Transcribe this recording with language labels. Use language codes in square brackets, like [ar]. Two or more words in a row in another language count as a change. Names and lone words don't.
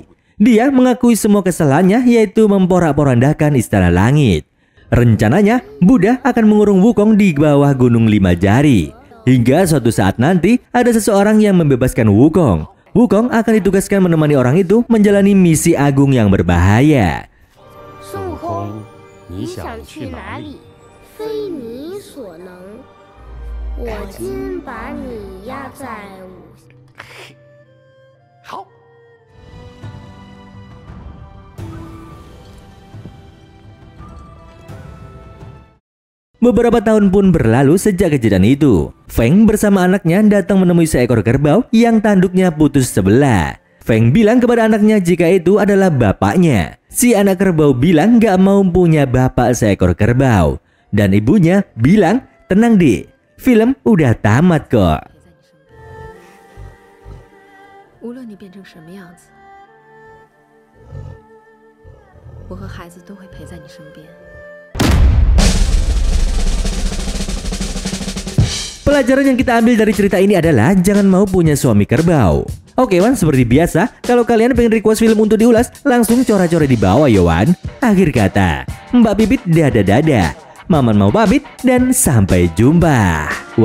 [id] Dia mengakui semua kesalahannya, yaitu memporak-porandakan istana langit. Rencananya, Buddha akan mengurung Wukong di bawah gunung 5 jari. Hingga suatu saat nanti, ada seseorang yang membebaskan Wukong. Wukong akan ditugaskan menemani orang itu menjalani misi agung yang berbahaya. [zh] Sun Wukong,你想去哪里？非你所能，我今把你压在好。 [id] Beberapa tahun pun berlalu sejak kejadian itu. Feng bersama anaknya datang menemui seekor kerbau yang tanduknya putus sebelah. Feng bilang kepada anaknya jika itu adalah bapaknya. Si anak kerbau bilang gak mau punya bapak seekor kerbau. Dan ibunya bilang, tenang dek, film udah tamat kok. [zh] 无论你变成什么样子，我和孩子都会陪在你身边。 [id] Pelajaran yang kita ambil dari cerita ini adalah jangan mau punya suami kerbau. Oke Wan, seperti biasa, kalau kalian pengen request film untuk diulas, langsung coret-coret di bawah ya Wan. Akhir kata, Mbak Pipit dadah-dadah. Maman mau pamit dan sampai jumpa.